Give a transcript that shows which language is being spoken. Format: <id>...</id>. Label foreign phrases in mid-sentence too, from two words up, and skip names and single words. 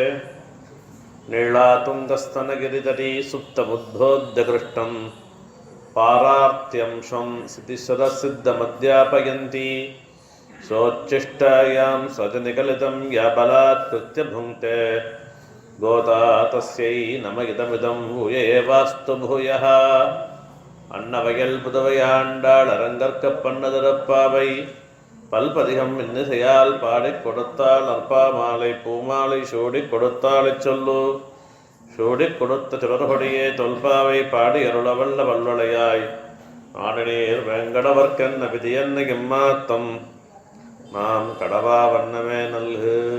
<sa>नीलातुङ्गस्तनगिरितटी सुप्तबुद्धोद्यकृष्टं पारार्त्यं स्वं सिद्धिसदसिद्धमध्यापयन्ती सोच्छिष्टायां सजनिकलितं या बलात्कृत्य भुङ्क्ते गोता तस्यै नम इदमिदं भूयेवास्तु भूयः।</sa> <ta>அன்னவயல் புதுவையாண்டாள் அரங்கற்கப்பன்னதிரப்பாவை பல்பதிகம் இன்னிசையால் பாடிக் கொடுத்தாள் அற்பாமாலை பூமாலை சூடிக் கொடுத்தாளைச் சொல்லு. சூடிக் கொடுத்த சுடர்கொடியே தொல்பாவை பாடி அருளவல்ல வல்வளையாய் ஆடினீர் வேங்கடவர்க்கென்ன விதியன்ன எம்மாத்தம் நாம் கடவா வண்ணமே நல்கு.</ta>